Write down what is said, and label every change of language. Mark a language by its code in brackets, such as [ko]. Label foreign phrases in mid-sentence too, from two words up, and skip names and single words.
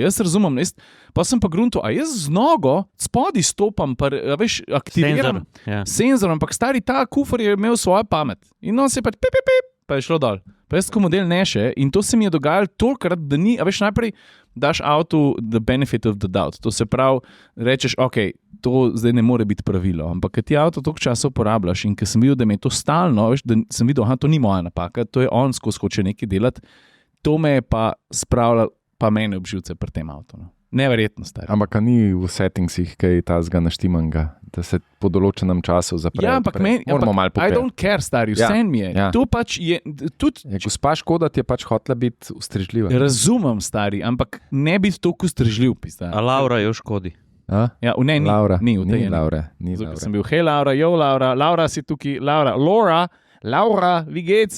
[sl] Jaz razumem, pa sem pa grunto, a jaz z nogo spodaj stopam, pa veš, aktiviram senzor, ampak stari ta kufr je imel svojo pamet. In on se je pač pa je šlo dol. Pa jaz ko model neše in to se mi je dogajalo tolikrat, da ni, a veš, najprej daš avtu [en] the benefit of the doubt. [sl] To se pravi, rečeš, ok, to zdaj ne more biti pravilo, ampak ker ti avto toliko časa uporabljaš in ker sem videl, da me je to stalno, veš, da sem videl, to ni moja napaka, to je on skozi hoče nekaj delati, to me je pa spravljalo, pa mene obživce pri tem avtu. No. Neverjetno, stari. Ampak ni v settingsih, kaj ta zga naštimanga, da se po določenem času zapre. Ja, ampak moramo malo pogledati. [en] I don't care, [sl] stari, vse mi je. To pač je tudi... Gospa Škoda ti je pač hotela biti ustrežljiva. Razumem, stari, ampak ne biti toliko ustrežljiv. A Laura je v Škodi. Ja, ne, ni. Laura, ni Laura. Sem bil, hej Laura, jo Laura, Laura si tukaj, Laura, [de] vi geht's?